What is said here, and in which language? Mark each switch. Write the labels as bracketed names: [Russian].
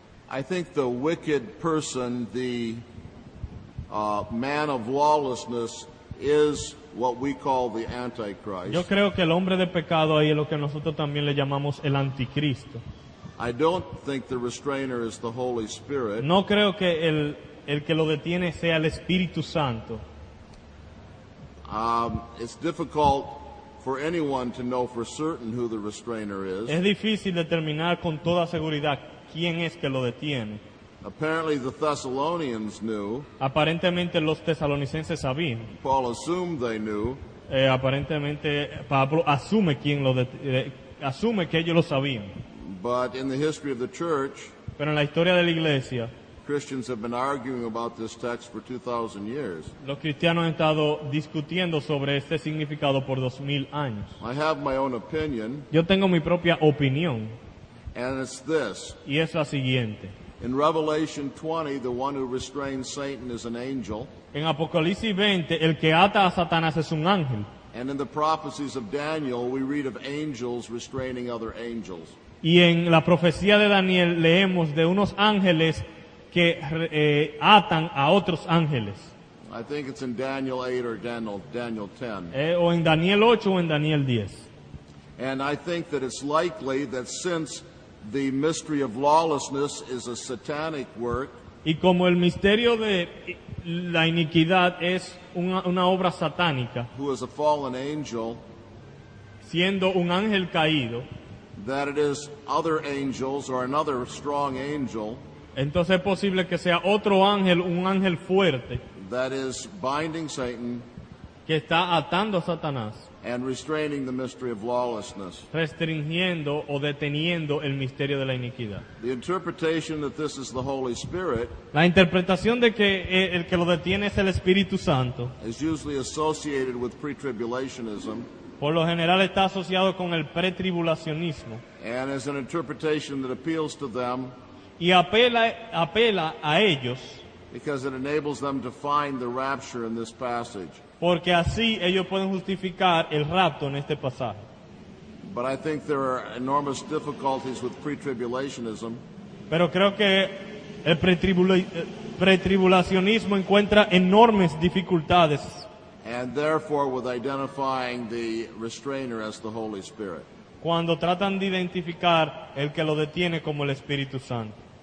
[English] I think the wicked person, the man of lawlessness, is what we call the Antichrist. [Spanish] Yo creo que el hombre de pecado ahí es lo que nosotros también le llamamos el anticristo. [English] I don't think the restrainer is the Holy Spirit. [Spanish] No creo que el que lo detiene sea el Espíritu Santo. [English] It's difficult for anyone to know for certain who the restrainer is. [Spanish] Es difícil determinar con toda seguridad quién es que lo detiene. [English] Apparently the Thessalonians knew. [Spanish] Aparentemente los tesalonicenses sabían. [English] Paul assumed they knew. [Spanish] Aparentemente Pablo asume asume que ellos lo sabían. [English] But in the history of the church, [Spanish] pero en la historia de la iglesia, [English] Christians have been arguing about this text for 2,000 years. [Spanish] Los cristianos han estado discutiendo sobre este significado por 2000 años. [English] I have my own opinion. [Spanish] Yo tengo mi propia opinión. [English] And it's this. [Spanish] Y es la siguiente. [English] In Revelation 20, the one who restrains Satan is an angel. [Spanish] En Apocalipsis 20, el que ata a Satanás es un ángel. [English] And in the prophecies of Daniel, we read of angels restraining other angels. [Spanish] Y en la profecía de Daniel leemos de unos ángeles que atan a otros ángeles. [English] I think it's in Daniel 8 or Daniel 10. [Spanish] O en Daniel 8 o en Daniel 10. [English] And I think that it's likely that since the mystery of lawlessness is a satanic work, [Spanish] y como el misterio de la iniquidad es una obra satánica, [English] who is a fallen angel, [Spanish] siendo un ángel caído, [English] that it is other angels or another strong angel, [Spanish] entonces es posible que sea otro ángel, un ángel fuerte, [English] that is binding Satan, [Spanish] que está atando a Satanás, [English] and restraining the mystery of lawlessness. [Spanish] Restringiendo o deteniendo el misterio de la iniquidad. [English] The interpretation that this is the Holy Spirit, [Spanish] la interpretación de que el que lo detiene es el Espíritu Santo, [English] is usually associated with pre-tribulationism. [Spanish] Por lo general está asociado con el pretribulacionismo. [English] And is an interpretation that appeals to them. [Spanish] Y apela a ellos. [English] Because it enables them to find the rapture in this passage. [Spanish] Porque así ellos pueden justificar el rapto en este pasaje. [English] But I think there are enormous difficulties with pre-tribulationism. [Spanish] Pero creo que el pretribulacionismo encuentra enormes dificultades. [English] And therefore with identifying the restrainer as the Holy Spirit. [Spanish] Cuando tratan de identificar el que lo detiene como el Espíritu Santo.